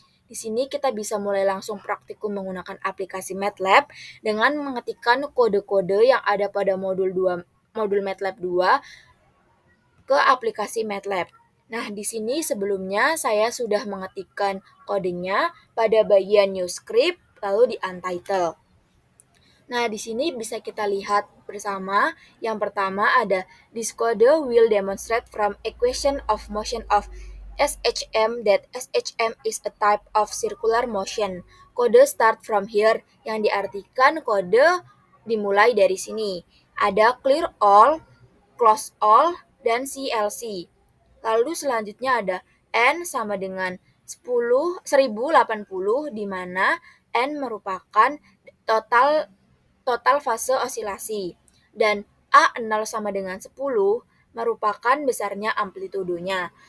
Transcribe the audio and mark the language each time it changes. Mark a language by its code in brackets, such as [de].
[id] Di sini kita bisa mulai langsung praktikum menggunakan aplikasi MATLAB dengan mengetikkan kode-kode yang ada pada modul MATLAB 2 ke aplikasi MATLAB. Nah, di sini sebelumnya saya sudah mengetikkan kodenya pada bagian new script lalu di untitled. Nah, di sini bisa kita lihat bersama. Yang pertama ada [en] this code will demonstrate from equation of motion of SHM that SHM is a type of circular motion. [id] Kode [en] start from here [id] yang diartikan kode dimulai dari sini. Ada clear all, close all, dan CLC. Lalu selanjutnya ada N sama dengan 1080 di mana N merupakan total fase osilasi dan A0 sama dengan 10 merupakan besarnya amplitudonya.